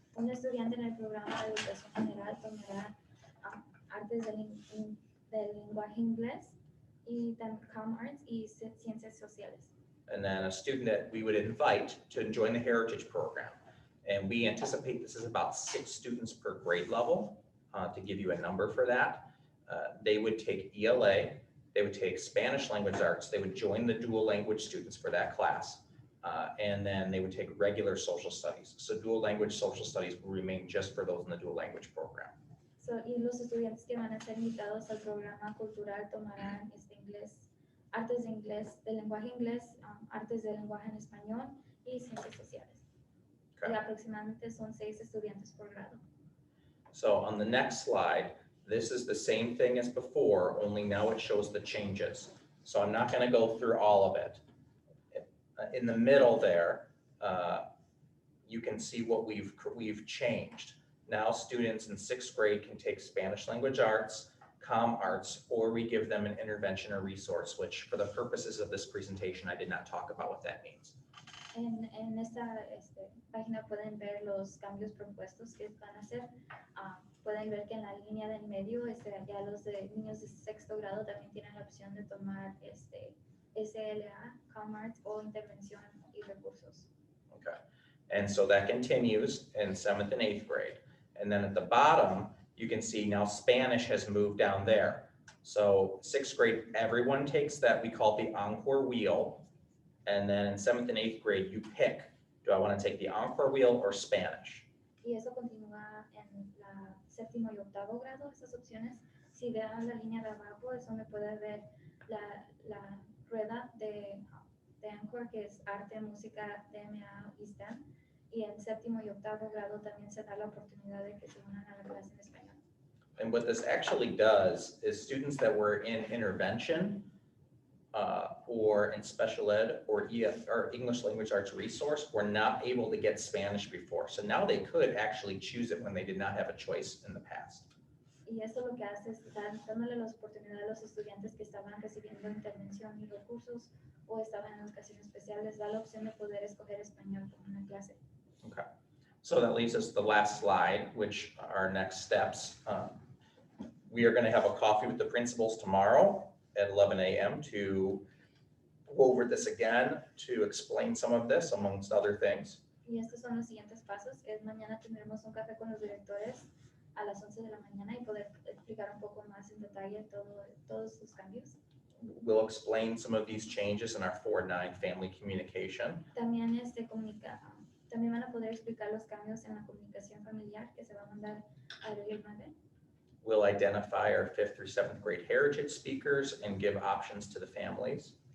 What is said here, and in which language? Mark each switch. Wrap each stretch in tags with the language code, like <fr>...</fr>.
<es>Un estudiante en el programa de educación general tomará artes del lenguaje inglés y Com Arts y ciencias sociales.</es> <en>And then a student that we would invite to join the heritage program. And we anticipate this is about 6 students per grade level, to give you a number for that. They would take ELA, they would take Spanish language arts, they would join the dual language students for that class, and then they would take regular social studies. So dual language social studies will remain just for those in the dual language program.</en> <es>So, y los estudiantes que van a ser invitados al programa cultural tomarán artes de inglés, de lenguaje inglés, artes de lenguaje en español y ciencias sociales.</es> <en>Okay.</en> <es>Y aproximadamente son 6 estudiantes por grado.</es> <en>So on the next slide, this is the same thing as before, only now it shows the changes. So I'm not going to go through all of it. In the middle there, you can see what we've changed. Now students in 6th grade can take Spanish language arts, Com Arts, or we give them an intervention or resource, which for the purposes of this presentation, I did not talk about what that means.</en> <es>En esta página pueden ver los cambios propuestos que van a hacer. Pueden ver que en la línea del medio, ya los niños de 6º grado también tienen la opción de tomar SLA, Com Arts o intervención y recursos.</es> <en>Okay, and so that continues in 7th and 8th grade. And then at the bottom, you can see now Spanish has moved down there. So 6th grade, everyone takes that we call the encore wheel. And then in 7th and 8th grade, you pick, do I want to take the encore wheel or Spanish?</en> <es>Y eso continúa en la 7º y 8º grado, esas opciones. Si vean la línea de abajo, es donde puede ver la rueda de Encore, que es arte, música, DMA y STEM. Y en 7º y 8º grado también se da la oportunidad de que se unan a la clase en español.</es> <en>And what this actually does is students that were in intervention or in special ed or English language arts resource were not able to get Spanish before. So now they could actually choose it when they did not have a choice in the past.</en> <es>Y eso lo que hace es dándole la oportunidad a los estudiantes que estaban recibiendo intervención y recursos o estaban en educación especial, les da la opción de poder escoger español como una clase.</es> <en>Okay. So that leaves us the last slide, which are our next steps. We are going to have a coffee with the principals tomorrow at 11 a.m. to go over this again, to explain some of this amongst other things.</en> <es>Y estos son los siguientes pasos. Es mañana tendremos un café con los directores a las 11 de la mañana y poder explicar un poco más en detalle todos los cambios.</es> <en>We'll explain some of these changes in our 4-9 family communication.</en> <es>También también van a poder explicar los cambios en la comunicación familiar que se va a mandar a abril 9.</es> <en>We'll identify our 5th through 7th grade heritage speakers and give options to the families.</en>